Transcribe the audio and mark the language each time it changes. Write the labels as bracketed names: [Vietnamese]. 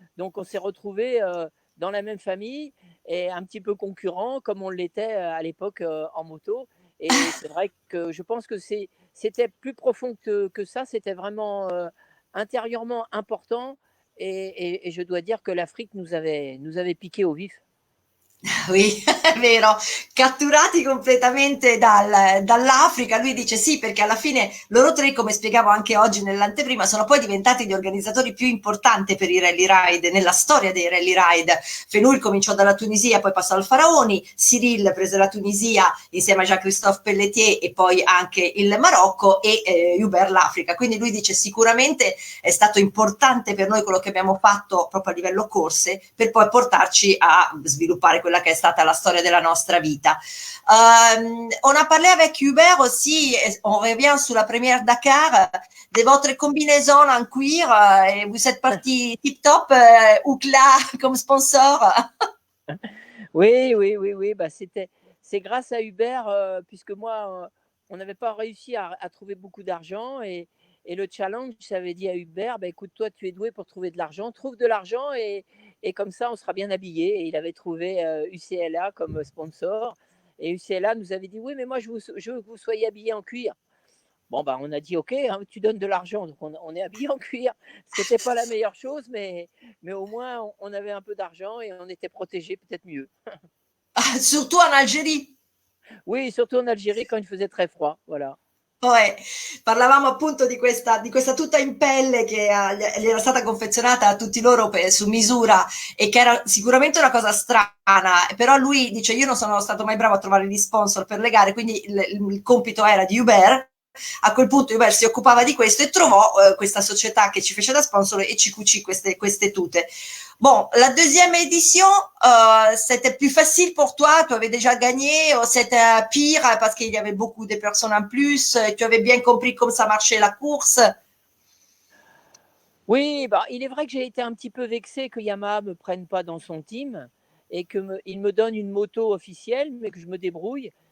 [French] Donc, on s'est retrouvés dans la même famille et un petit peu concurrents comme on l'était à l'époque en moto. Et c'est vrai que je pense que c'était plus profond que ça. C'était vraiment intérieurement important. Et je dois dire que l'Afrique nous avait piqué au vif. [Italian] Oui, è vero, catturati completamente dall'Africa. Lui dice sì, perché alla fine loro 3, come spiegavo anche oggi nell'anteprima, sono poi diventati gli organizzatori più importanti per i rally ride, nella storia dei rally ride. Fenouil cominciò dalla Tunisia, poi passò al Faraoni, Cyril prese la Tunisia insieme a Jean-Christophe Pelletier e poi anche il Marocco e Hubert l'Africa. Quindi lui dice sicuramente è stato importante per noi quello che abbiamo fatto proprio a livello corse per poi portarci a sviluppare quella che è stata la storia della nostra vita. [French] On a parlé avec Hubert aussi, on revient sur la première Dakar, de votre combinaison en cuir, et vous êtes parti tip-top, Oukla comme sponsor. Oui. Bah, c'est grâce à Hubert, puisque moi, on n'avait pas réussi à trouver beaucoup d'argent. Et le challenge, ça avait dit à Hubert, bah, écoute, toi, tu es doué pour trouver de l'argent, trouve de l'argent et comme ça, on sera bien habillé. Et il avait trouvé UCLA comme sponsor. Et UCLA nous avait dit, oui, mais moi, je veux que vous soyez habillés en cuir. Bon, bah, on a dit, OK, hein, tu donnes de l'argent, donc on est habillé en cuir. Ce n'était pas la meilleure chose, mais au moins, on avait un peu d'argent et on était protégés peut-être mieux. Surtout en Algérie. Oui, surtout en Algérie quand il faisait très froid, voilà. [Italian] Poi parlavamo appunto di questa tuta in pelle che gli era stata confezionata a tutti loro su misura e che era sicuramente una cosa strana, però lui dice io non sono stato mai bravo a trovare gli sponsor per le gare, quindi il compito era di Hubert. A quel punto Hubert si occupava di questo e trovò questa società che ci fece da sponsor e ci cucì queste tute. [French] Bon, la deuxième édition, c'était plus facile pour toi, tu avais déjà gagné, ou c'était pire parce qu'il y avait beaucoup de personnes en plus, tu avais bien compris comment ça marchait la course. Oui, bah, il est vrai que j'ai été un petit peu vexé que Yamaha me prenne pas dans son team et il me donne une moto officielle, mais que je me débrouille.